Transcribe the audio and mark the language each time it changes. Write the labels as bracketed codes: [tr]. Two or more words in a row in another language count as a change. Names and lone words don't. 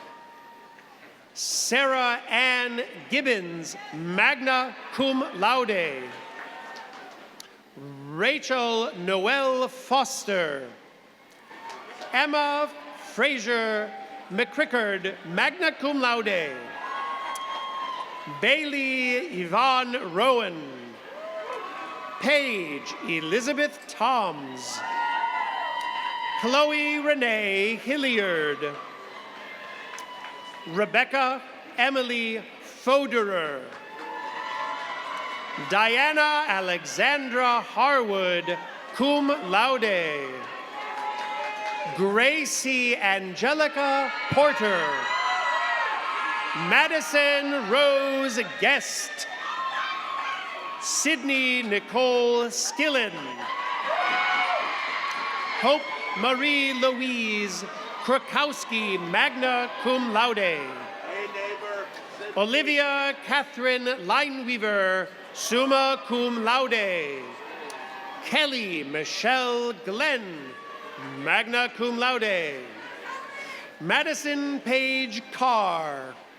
[en] Sarah Ann Gibbons, [la] magna cum laude. [en] Rachel Noel Foster. Emma Fraser McCrickard, [la] magna cum laude. [en] Bailey Yvonne Rowan. Paige Elizabeth Toms. Chloe Renee Hilliard. Rebecca Emily Foderer. Diana Alexandra Harwood, [la] cum laude. [en] Gracie Angelica Porter. Madison Rose Guest. Sydney Nicole Skillen. Hope Marie Louise Krakowski, [la] magna cum laude. [en] Hey, neighbor. Olivia Catherine Lineweaver, [la] summa cum laude. [en] Kelly Michelle Glenn, [la] magna cum laude. [en] Madison Page Carr.